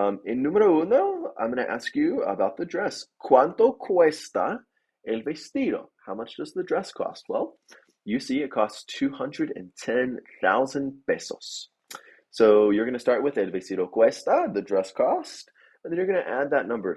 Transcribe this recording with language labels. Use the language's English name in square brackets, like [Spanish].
[English] In número uno, I'm going to ask you about the dress. [Spanish] ¿Cuánto cuesta el vestido? [English] How much does the dress cost? Well, you see it costs 210,000 pesos. So you're going to start with [Spanish] el vestido cuesta, [English] the dress cost, and then you're going to add that number.